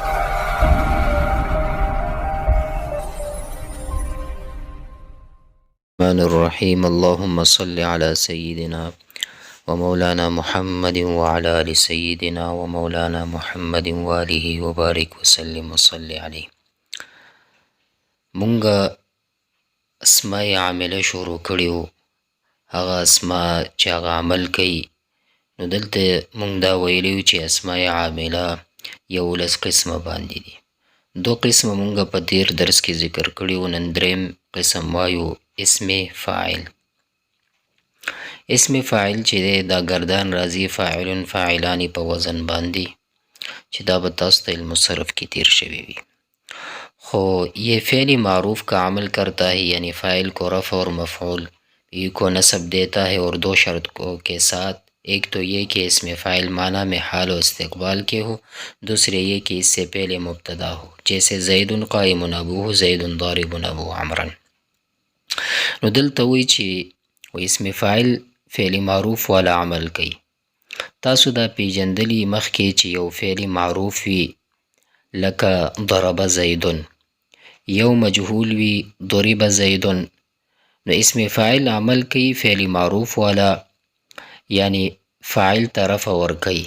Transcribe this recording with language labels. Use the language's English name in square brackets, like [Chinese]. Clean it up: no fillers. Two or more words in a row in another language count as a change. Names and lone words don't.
[Arabic] الرحمن الرحيم. اللهم صل على سيدنا ومولانا محمد وعلى آل سيدنا ومولانا محمد وآله وبارك وسلم وصل عليه. [Pashto] مونږه اسماء عامله شروع کړیو، هغه اسماء چې هغه عمل کوي. نو دلته مونږ دا ویلیو چې اسماء عامله 11 قسمه باندې دي. 2 قسمه مونږه په تیر درس کې ذکر کړیو، نن دریم قسم وایو اسم فاعل. اسم فاعل چې دی دا گردان راځي فاعل فاعلان په وزن باندې، چې دا به تاسو ته علم صرف کې تیر شوی وي. [Urdu] خو یہ فعل معروف کا عمل کرتا ہے، یعنی فاعل کو رفع اور مفعول یہ کو نصب دیتا ہے، اور 2 شرط کو کے ساتھ. ایک تو یہ کہ اسم فاعل معنی میں حال و استقبال کے ہو، دوسرے یہ کہ اس سے پہلے مبتدا ہو، جیسے [Arabic] زید قائم ابوه زید ضارب ابو عمرا. [Pashto] نو دلته وی چې اسم فاعل فعل معروف والا عمل کوي. تاسو دا پیجندلی مخکې چې یو فعل معروف وي لکه [Arabic] ضرب زیدن، [Pashto] یو مجهول وي [Arabic] ضرب زیدن، [Pashto] نو اسم فاعل عمل کوي فعل معروف والا، یعنی فاعل ته رفع ورکوي.